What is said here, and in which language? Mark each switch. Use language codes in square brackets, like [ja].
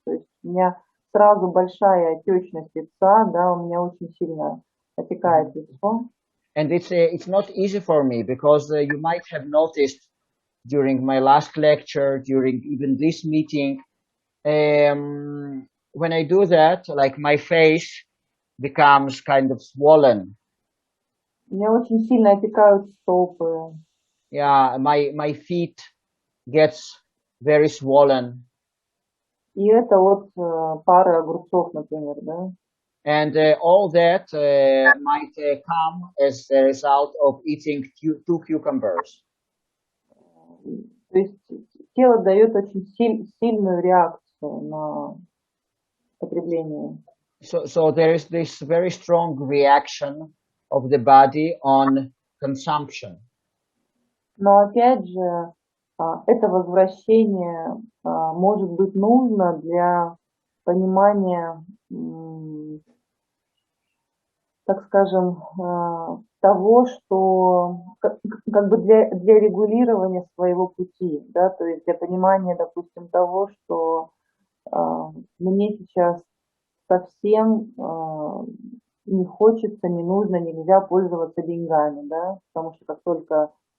[ru] То есть у меня сразу большая отечность лица, да, у меня очень сильно отекает лицо. [en] And it's not easy for me because you might have noticed during my last lecture, during even this meeting, when I do that, like my face becomes kind of swollen. [ru] У меня очень сильно отекают стопы. [en] Yeah, my feet gets very swollen. [ru] И это от пары огурцов, например, да. [en] And all that might come as a result of eating 2 cucumbers. [ru] То есть тело дает очень сильную реакцию на потребление. [en] So there is this very strong reaction of the body on consumption. [ru] Но опять же, это возвращение может быть нужно для понимания, так скажем, того, что как бы для регулирования своего пути, да, то есть для понимания, допустим, того, что мне сейчас совсем не хочется, не нужно, нельзя пользоваться деньгами, да, потому что как только...